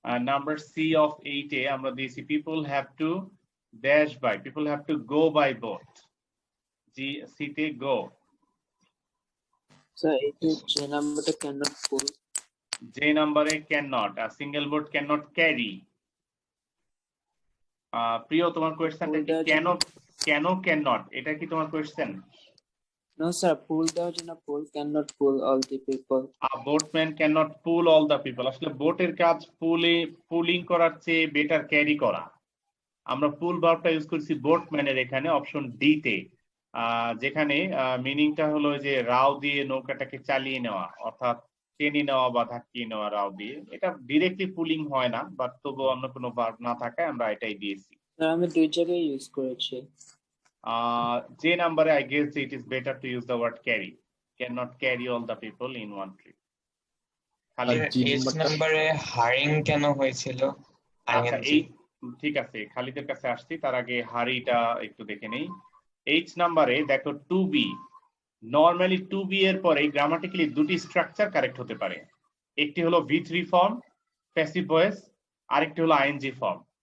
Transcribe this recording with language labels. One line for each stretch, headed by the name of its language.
English: Number C of 8A,
Bangla: আমরা দিয়েছি
English: people have to dash by, people have to go by boat. C তে go. So it is J number cannot pull. J number cannot, a single boat cannot carry.
Bangla: প্রিয় তোমার কোয়েশ্চেনটা কি cannot এটা কি তোমার কোয়েশ্চেন?
English: No sir, pull
Bangla: দেওয়ার জন্য
English: pull cannot pull all the people. A boatman cannot pull all the people.
Bangla: আসলে বোটের কাজ পুলিং করার চেয়ে বেটার ক্যারি করা। আমরা পুল ভার্বটা ইউজ করছি বোটম্যানের এখানে অপশন ডি তে, যেখানে মিনিংটা হলো যে রাও দিয়ে নৌকাটাকে চালিয়ে নেওয়া, অর্থাৎ টেনে নেওয়া বা ধাক্কিয়ে নেওয়া রাও দিয়ে। এটা ডিরেক্টলি পুলিং হয় না, বাট তবু অন্য কোনো ভার্ব না থাকায় আমরা এটাই দিয়েছি। স্যার আমি দুই জায়গায় ইউজ করেছি। যে নাম্বারে
English: I guess it is better to use the word carry. Cannot carry all the people in one trip.
Bangla: H নাম্বারে হারিং কেন হয়েছিল? আচ্ছা, এই ঠিক আছে, খালিদের কাছে আসছি, তার আগে হারিটা একটু দেখে নেই। এইচ নাম্বারে দেখো two B, normally two B এর পরে গ্রামাটিক্যালি দুটি স্ট্রাকচার কারেক্ট হতে পারে। একটি হলো V3 ফর্ম প্যাসিভ ভয়েস, আরেকটি হলো আইএনজি ফর্ম।